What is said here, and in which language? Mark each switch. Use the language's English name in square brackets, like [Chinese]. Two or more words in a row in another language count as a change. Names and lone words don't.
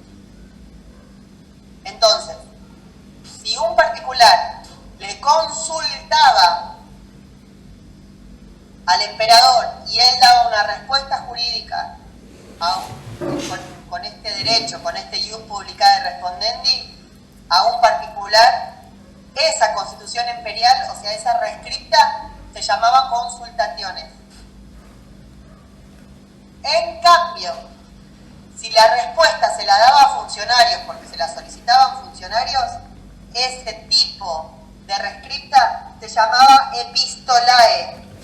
[Spanish] Entonces, si un particular le consultaba al emperador y él daba una respuesta jurídica con este derecho, con este [Latin] ius publicae respondendi, [Spanish] a un particular, esa constitución imperial, o sea, esa rescripta, se llamaba consultaciones. En cambio, si la respuesta se la daba a funcionarios, porque se la solicitaban funcionarios, ese tipo de rescripta se llamaba epistolae.